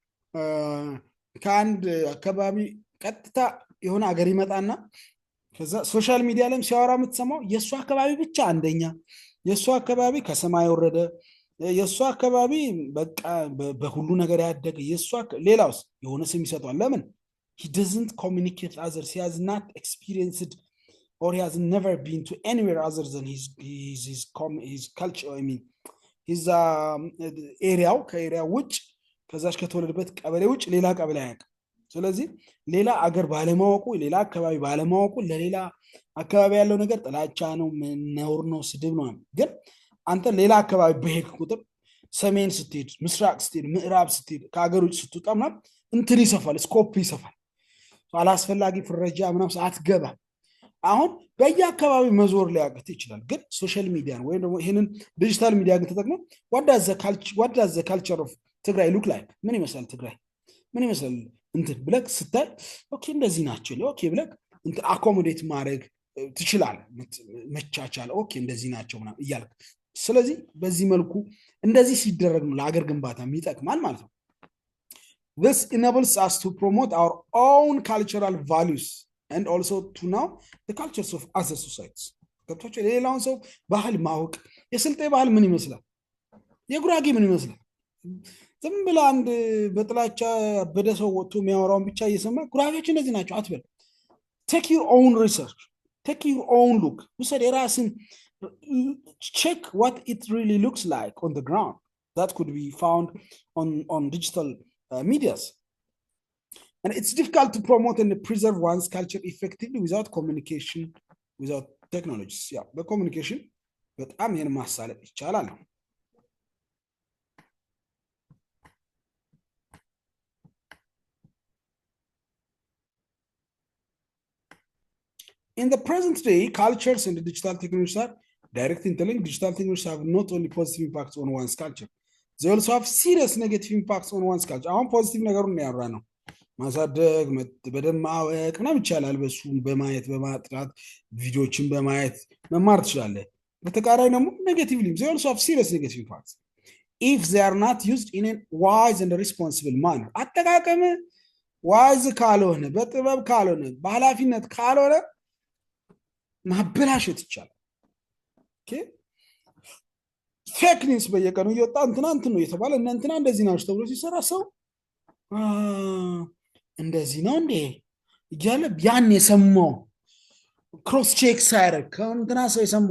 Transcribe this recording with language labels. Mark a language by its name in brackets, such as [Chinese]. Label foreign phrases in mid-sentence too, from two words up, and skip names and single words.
[Amharic] ከአንድ አካባቢ ቀጥታ የሆነ ሀገር ይመጣና ከዛ [English] social media [Amharic] ላይም ሲያወራ የምትሰማው የእሱ አካባቢ ብቻ አንደኛ፣ የእሱ አካባቢ ከሰማይ ወረደ፣ የእሱ አካባቢ በቃ በሁሉ ነገር ያደገ፣ ሌላውስ የሆነ ስም ይሰጠዋል። ለምን? [English] he doesn't communicate with others. He has not experienced or he has never been to anywhere other than his culture. I mean his [Amharic] ኤሪያው ከኤሪያው ውጭ ከዛች ከተወለደበት ቀበሌ ውጭ ሌላ ቀበሌ አያውቅም። ስለዚህ ሌላ አገር ባለማወቁ ሌላ አካባቢ ባለማወቁ ለሌላ አካባቢ ያለው ነገር ጥላቻ ነው፣ ነውር ነው፣ ስድብ ነው። ግን አንተ ሌላ አካባቢ በሄድክ ቁጥር ሰሜን ስትሄድ፣ ምስራቅ ስትሄድ፣ ምዕራብ ስትሄድ፣ ከሀገር ውጭ ስትወጣ ምናምን እንትን ይሰፋል፣ ስኮፕ ይሰፋል። አላስፈላጊ ፍረጃ ምናምን አትገባ። አሁን በየአካባቢ መዞር ሊያቅት ይችላል። ግን [English] social media [Amharic] ወይም ደግሞ ይህንን [English] digital media [Amharic] ግን ተጠቅሞ [English] what does the culture of [Amharic] ትግራይ [English] look like [Amharic] ምን ይመስላል፣ ትግራይ ምን ይመስላል እንትን ብለህ ስታይ ኦኬ እንደዚህ ናቸው ኦኬ ብለህ እንትን አኮሞዴት ማድረግ ትችላለህ። መቻቻል ኦኬ እንደዚህ ናቸው ምናምን እያልክ ስለዚህ በዚህ መልኩ እንደዚህ ሲደረግ ነው ለሀገር ግንባታ የሚጠቅማል ማለት ነው። [English] This enables us to promote our own cultural values and also to know the cultures of other societies. [Amharic] ገብቶች ሌላውን ሰው ባህል ማወቅ። የስልጤ ባህል ምን ይመስላል፣ የጉራጌ ምን ይመስላል። ዝም ብለህ አንድ በጥላቻ በደ ሰው ወጥቶ የሚያወራውን ብቻ እየሰማ ጉራጌዎች እንደዚህ ናቸው አትበል። [English] take your own research, take your own look. [Amharic] ውሰድ የራስን [English] check what it really looks like on the ground. That could be found on digital medias. And it's difficult to promote and preserve one's culture effectively without communication, without technologies. Yeah, the communication, but I'm here [Amharic] ማሳለጥ ይቻላል። [English] In the present day, cultures and digital technologies are directly interlinked. Digital technologies have not only positive impacts on one's culture, they also have serious negative impacts on one's culture. [Amharic] አሁን ፖዚቲቭ ነገሩን ያወራ ነው። ማሳደግ በደንብ ማወቅ ምናምን ይቻላል። በሱ በማየት በማጥራት ቪዲዮዎችን በማየት መማር ትችላለህ። በተቃራኒ ደግሞ ኔጌቲቭሊ [English] they also have serious negative impacts if they are not used in a wise and responsible manner. [Amharic] አጠቃቀም ዋይዝ ካልሆነ በጥበብ ካልሆነ በኃላፊነት ካልሆነ ማበላሸት ይቻላል። ኦኬ [English] fake news [Amharic] በየቀኑ እየወጣ እንትን ነው የተባለ እንትና እንደዚህ ናቸው ተብሎ ሲሰራ ሰው እንደዚህ ነው እንዴ እያለ ያን የሰማው [English] cross check [Amharic] ሳያደርግ ከእንትና ሰው የሰማው